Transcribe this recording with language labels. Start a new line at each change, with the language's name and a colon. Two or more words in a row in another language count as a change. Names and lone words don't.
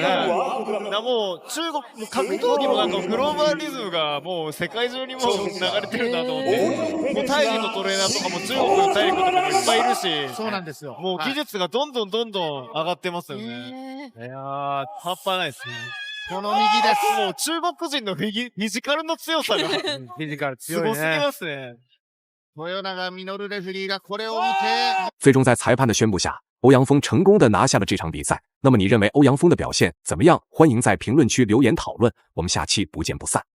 Japanese: もう中国、格闘技もなんかグローバリズムがもう世界中にも流れてるなと思って、もうタイ人のトレーナーとかも中国の大陸とかもいっぱいいるし、そうなんですよ。もう技術がどんどん上がってますよね。いやー、半端ないですね。この右です。もう中国人のフィジカルの強さがフィジカル強いね。すごすぎますね。豊永実レフェリーがこれを見て，
Chinese: 最终在裁判的宣布下，欧阳锋成功的拿下了这场比赛。那么你认为欧阳锋的表现怎么样？欢迎在评论区留言讨论，我们下期不见不散。